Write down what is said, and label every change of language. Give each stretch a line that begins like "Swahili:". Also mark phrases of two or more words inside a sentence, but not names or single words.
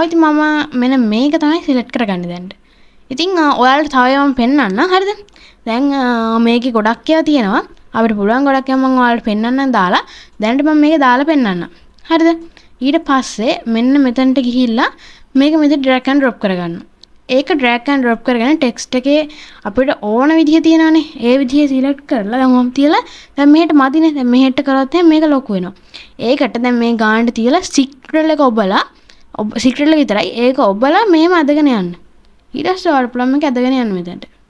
Sinhala: ඉතින් මම මෙන්න මේක තමයි select කරගන්නේ දැන්. ඉතින් ඔයාලට තව ඒවා පෙන්නන්න. හරිද? දැන් මේකේ ගොඩක් ඒවා තියෙනවා. අපිට පුළුවන් ගොඩක් ඒවා මම ඔයාලට පෙන්නන්නම් දාලා. දැනට මම මේක දාලා පෙන්නන්නම්. හරිද? ඊට පස්සේ මෙන්න මෙතනට ගිහිල්ලා මේක මෙතන
English: drag and drop
Sinhala: කරගන්න. ඒක
English: drag and drop
Sinhala: කරගෙන text එකේ අපිට ඕන විදිහ තියෙනවානේ. ඒ විදිහ select කරලා දැන් මම තියලා දැන් මෙහෙට මදිනේ. දැන් මෙහෙට කරොත් මේක ලොකු වෙනවා. ඒකට දැන් මේ ගානට තියලා Ctrl එක ඔබලා Ctrl එක විතරයි. ඒක ඔබලා මෙහෙම අදගෙන යන්න. ඊට පස්සේ ඔයාලා පුළුවන් මේක අදගෙන යන්න මෙතනට.